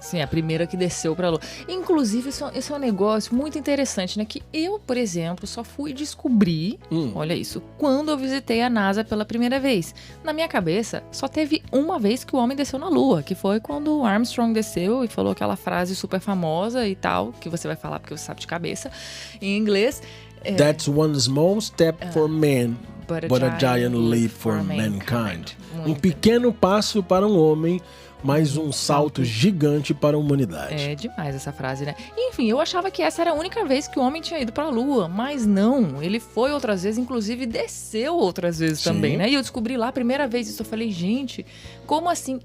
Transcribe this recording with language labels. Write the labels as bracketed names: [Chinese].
[Portuguese] Sim, a primeira que desceu pra Lua. Inclusive, isso é um negócio muito interessante, né? Que eu, por exemplo, só fui descobrir, olha isso, quando eu visitei a NASA pela primeira vez. Na minha cabeça, só teve uma vez que o homem desceu na Lua, que foi quando o Armstrong desceu e falou aquela frase super famosa e tal, que você vai falar porque você sabe de cabeça, em inglês. [English] That's one small step for man, but a giant leap for mankind. [Portuguese] Um pequeno passo para um homem, mas um salto gigante para a humanidade. É demais essa frase, né? Enfim, eu achava que essa era a única vez que o homem tinha ido pra Lua, mas não. Ele foi outras vezes, inclusive desceu outras vezes também, né? E eu descobri lá a primeira vez isso, eu falei, gente, como assim?